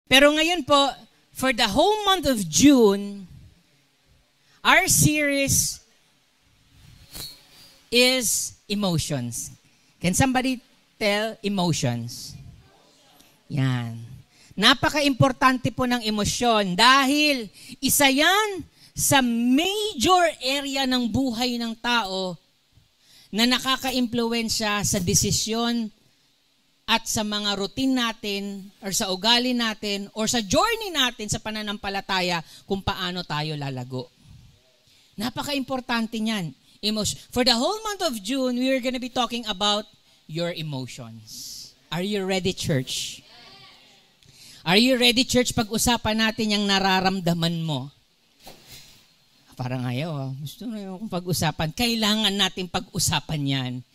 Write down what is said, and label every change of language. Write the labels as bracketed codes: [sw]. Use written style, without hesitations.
[tl] Pero ngayon po, [en] for the whole month of June, our series is emotions. Can somebody tell emotions? [tl] Yan. Napaka-importante po ng emosyon dahil isa yan sa major area ng buhay ng tao na nakaka-impluwensya sa desisyon at sa mga routine natin or sa ugali natin or sa journey natin sa pananampalataya kung paano tayo lalago. Napaka-importante niyan. [en] For the whole month of June, we are gonna be talking about your emotions. Are you ready, church? Are you ready, church? [tl] Pag-usapan natin yung nararamdaman mo. Parang ayaw. Gusto na yung pag-usapan. Kailangan natin pag-usapan yan.